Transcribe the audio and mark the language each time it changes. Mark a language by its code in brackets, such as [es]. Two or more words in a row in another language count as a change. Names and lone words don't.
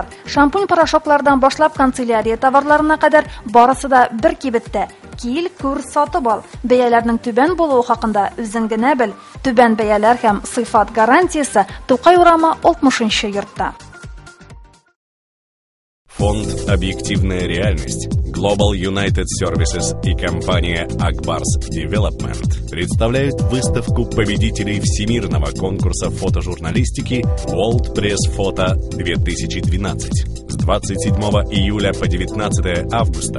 [tt] Шампунь, порошоклардан башлап канцелярия товарларына кадәр барысы да бер кибеттә. Кил, күр, сатып ал. Бәяләрнең түбән булуы хакында үзең генә бел. Түбән бәяләр һәм сыйфат гарантиясе Тукай урамы 60-нчы йортта. [ru] Фонд «Объективная реальность», Global United Services и компания Akbars Development представляют выставку победителей всемирного конкурса фотожурналистики World Press Photo 2012 с 27 июля по 19 августа.